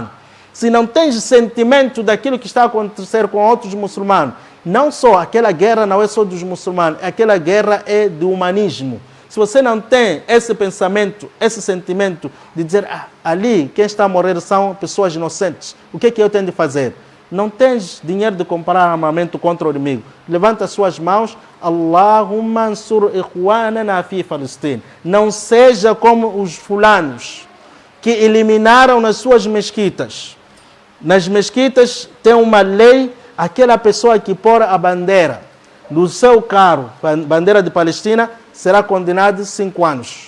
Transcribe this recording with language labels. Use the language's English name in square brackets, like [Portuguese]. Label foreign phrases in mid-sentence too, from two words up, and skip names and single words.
[Portuguese] Se não tens sentimento daquilo que está a acontecer com outros muçulmanos não só aquela guerra não é só dos muçulmanos, aquela guerra é do humanismo. Se você não tem esse pensamento, esse sentimento de dizer, ali quem está a morrer são pessoas inocentes, o que é que eu tenho de fazer? Não tens dinheiro de comprar armamento contra o inimigo. Levanta as suas mãos, [Arabic] اللهم انصر إخواننا في فلسطين. [Portuguese] Não seja como os fulanos que eliminaram nas suas mesquitas. Nas mesquitas tem uma lei, aquela pessoa que pôr a bandeira do seu carro, bandeira de Palestina, será condenada a 5 anos.